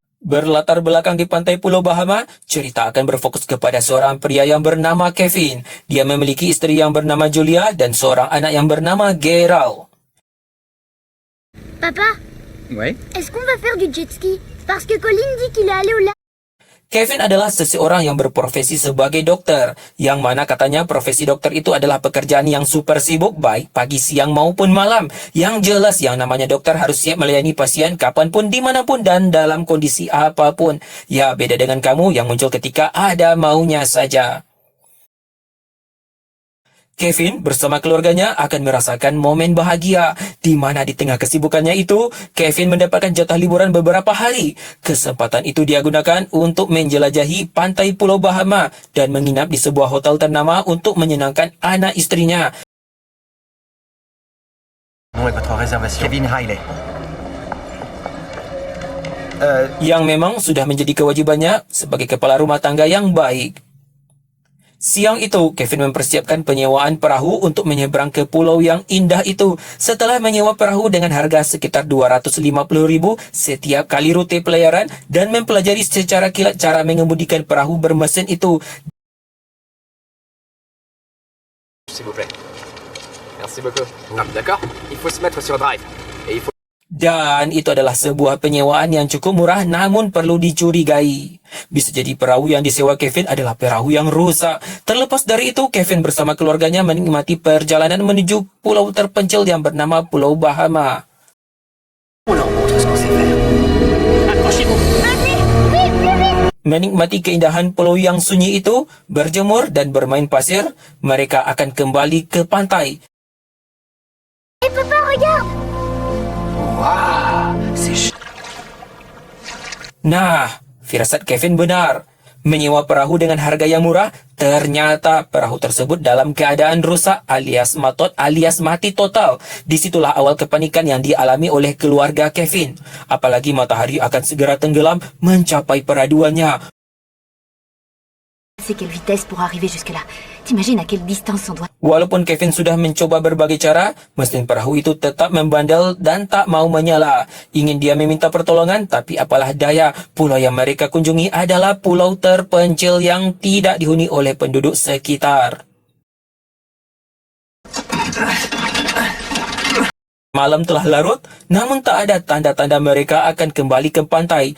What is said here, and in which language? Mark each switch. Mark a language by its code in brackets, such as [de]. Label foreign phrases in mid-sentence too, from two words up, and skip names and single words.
[id] Berlatar belakang di pantai Pulau Bahama, cerita akan berfokus kepada seorang pria yang bernama Kevin. Dia memiliki istri yang bernama Julia dan seorang anak yang bernama Gerald. [fr] Papa, Ouais. est-ce qu'on va faire du jet ski? Parce que Colin dit qu'il est allé au lac. [id] Kevin adalah seseorang yang berprofesi sebagai dokter, yang mana katanya profesi dokter itu adalah pekerjaan yang super sibuk baik pagi, siang maupun malam. Yang jelas yang namanya dokter harus siap melayani pasien kapanpun, dimanapun, dan dalam kondisi apapun. Ya, beda dengan kamu yang muncul ketika ada maunya saja. Kevin bersama keluarganya akan merasakan momen bahagia, di mana di tengah kesibukannya itu, Kevin mendapatkan jatah liburan beberapa hari. Kesempatan itu dia gunakan untuk menjelajahi pantai Pulau Bahama dan menginap di sebuah hotel ternama untuk menyenangkan anak istrinya. [fr] Nom et votre réservation. Kevin Riley. [id] Yang memang sudah menjadi kewajibannya sebagai kepala rumah tangga yang baik. Siang itu, Kevin mempersiapkan penyewaan perahu untuk menyeberang ke pulau yang indah itu. Setelah menyewa perahu dengan harga sekitar 250.000 setiap kali rute pelayaran dan mempelajari secara kilat cara mengemudikan perahu bermesin itu. [fr] S'il vous plaît. Merci beaucoup. D'accord? Il faut se mettre sur drive. Et il faut... [id] Dan itu adalah sebuah penyewaan yang cukup murah namun perlu dicurigai. Bisa jadi perahu yang disewa Kevin adalah perahu yang rusak. Terlepas dari itu, Kevin bersama keluarganya menikmati perjalanan menuju pulau terpencil yang bernama Pulau Bahama. [fr] On leur montre ce qu'on sait faire. Accrochez-vous. [id] Menikmati keindahan pulau yang sunyi itu, berjemur dan bermain pasir, mereka akan kembali ke pantai. [fr] Papa, regarde! Waouh, c'est [id] Nah, firasat Kevin benar. Menyewa perahu dengan harga yang murah, ternyata perahu tersebut dalam keadaan rusak alias matot alias mati total. Disitulah awal kepanikan yang dialami oleh keluarga Kevin. Apalagi matahari akan segera tenggelam mencapai peraduannya. [fr] C'est quelle vitesse pour arriver jusque-là? T'imagines à quelle distance on doit... [id] Walaupun Kevin sudah mencoba berbagai cara, mesin perahu itu tetap membandel dan tak mau menyala. Ingin dia meminta pertolongan, tapi apalah daya, pulau yang mereka kunjungi adalah pulau terpencil yang tidak dihuni oleh penduduk sekitar. Malam telah larut, namun tak ada tanda-tanda mereka akan kembali ke pantai.